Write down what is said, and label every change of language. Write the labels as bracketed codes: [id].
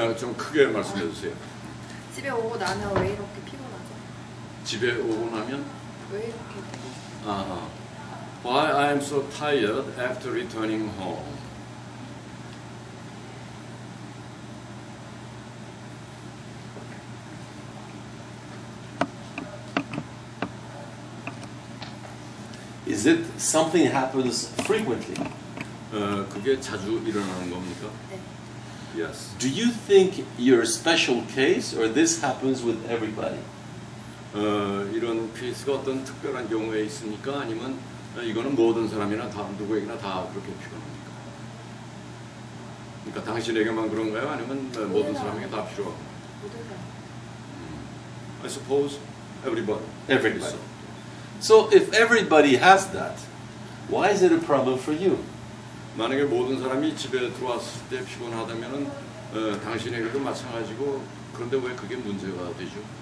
[ko] 야, 좀 크게 말씀해 주세요. 집에 오고 나면 왜 이렇게 피곤하죠? 집에 오고 나면 왜 이렇게 [en] Why I am so tired after returning home. Is it something that happens frequently? [ko] 그게 자주 일어나는 겁니까? 네. [en] Yes. Do you think you're a special case or this happens with everybody? [ko] 이런 케이스가 어떤 특별한 경우에 있습니까? 아니면 이거는 모든 사람이나 다 누구에게나 다 그렇게 필요합니까? 그러니까 당신에게만 그런가요? 아니면 모든 사람에게 다 필요합니까? 모든 사람. [en] I suppose everybody. Everybody. So if everybody has that, why is it a problem for you? [ko] 만약에 모든 사람이 집에 들어왔을 때 피곤하다면은 당신에게도 마찬가지고 그런데 왜 그게 문제가 되죠?